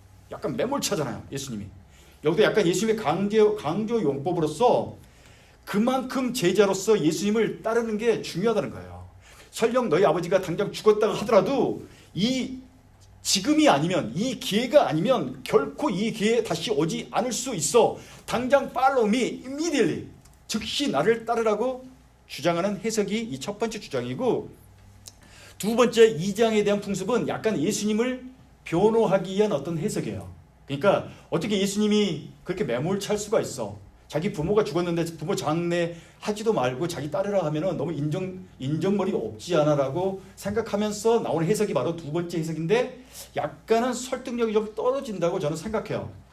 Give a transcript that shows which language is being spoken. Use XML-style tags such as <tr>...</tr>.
<ko>약간 매몰차잖아요, 예수님이. 여기도 약간 예수님의 강조 용법으로서 그만큼 제자로서 예수님을 따르는 게 중요하다는 거예요. 설령 너희 아버지가 당장 죽었다고 하더라도 지금이 아니면, 이 기회가 아니면 결코 이 기회에 다시 오지 않을 수 있어. 당장</ko> <en>follow me immediately.</en> <ko>즉시 나를 따르라고 주장하는 해석이 이 첫 번째 주장이고, 두 번째 2장에 대한 풍습은 약간 예수님을 변호하기 위한 어떤 해석이에요. 그러니까 어떻게 예수님이 그렇게 매몰찰 수가 있어? 자기 부모가 죽었는데 부모 장례 하지도 말고 자기 따르라 하면은 너무 인정머리 없지 않아라고 생각하면서 나오는 해석이 바로 두 번째 해석인데, 약간은 설득력이 좀 떨어진다고 저는 생각해요.</ko>